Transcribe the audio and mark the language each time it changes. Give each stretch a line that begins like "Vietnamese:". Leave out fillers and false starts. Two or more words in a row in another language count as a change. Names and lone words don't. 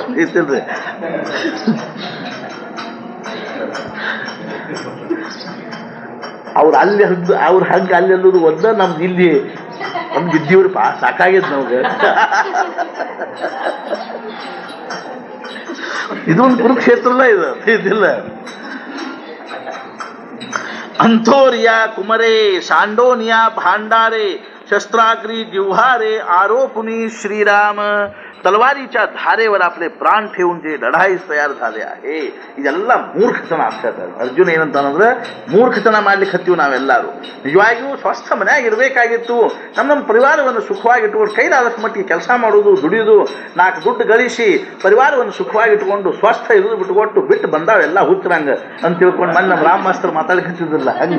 Kannada: ಇರ್ತಿಲ್ರಿ ಅವ್ರು ಹಂಗೆ ಅಲ್ಲಿ ಅನ್ನೋದು ಒಂದ ನಮ್ದು ಇಲ್ಲಿ ನಮ್ಗೆ ಇದ್ದೀವ್ರಿ ಪಾ ಸಾಕಾಗಿದ್ ನಮ್ಗೆ. ಇದೊಂದು ಕುರುಕ್ಷೇತ್ರಲ್ಲ ಇದಿಲ್ಲ.
Marathi: अंतोर्य कुमरे सांडोनिया भांडारे शस्त्राग्री जिव्हारे आरोपुनी श्रीराम तलवारीच्या धारेवर आपले प्राण ठेवून जे लढाईस तयार झाले आहे
Kannada: ಇದೆಲ್ಲ ಮೂರ್ಖತನ ಆಗ್ತದೆ. ಅರ್ಜುನ ಏನಂತಂದ್ರೆ ಮೂರ್ಖತನ ಮಾಡ್ಲಿಕ್ಕೆ ಹತ್ತೀವಿ ನಾವೆಲ್ಲರೂ. ನಿಜವಾಗಿಯೂ ಸ್ವಸ್ಥ ಮನೆಯಾಗಿ ಇರಬೇಕಾಗಿತ್ತು. ನಮ್ಮ ಪರಿವಾರವನ್ನು ಸುಖವಾಗಿಟ್ಟುಕೊಂಡು ಕೈಲಾದಷ್ಟು ಮಟ್ಟಿಗೆ ಕೆಲಸ ಮಾಡೋದು, ದುಡಿಯೋದು, 4 ದುಡ್ಡು ಗಳಿಸಿ ಪರಿವಾರವನ್ನು ಸುಖವಾಗಿಟ್ಟುಕೊಂಡು ಸ್ವಸ್ಥ ಇರೋದು ಬಿಟ್ಟು ಬಂದಾವೆಲ್ಲ ಹುಚ್ಚರಂಗ ಅಂತ ತಿಳ್ಕೊಂಡು ನಮ್ಮ ರಾಮ ಮಾಸ್ತರ್ ಮಾತಾಡ್ಕತ್ತಿದ್ರಲ್ಲ ಹಂಗೆ.